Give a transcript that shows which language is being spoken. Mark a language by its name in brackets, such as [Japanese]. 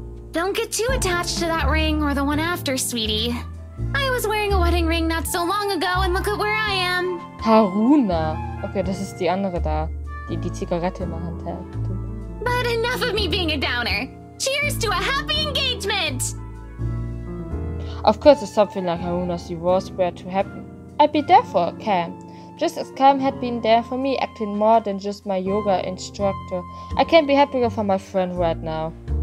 [English] Don't get too attached to that ring or the one after, sweetie. I was wearing a wedding ring not so long ago and look at where I am. Haruna. [German] Okay, das ist die andere da, die die Zigarette in der Hand hält. [English] But enough of me being a downer. Cheers to a happy engagement! Of course, if something like Haruna's divorce were to happen, I'd be there for Cam. Just as Cam had been there for me, acting more than just my yoga instructor. I can't be happier for my friend right now.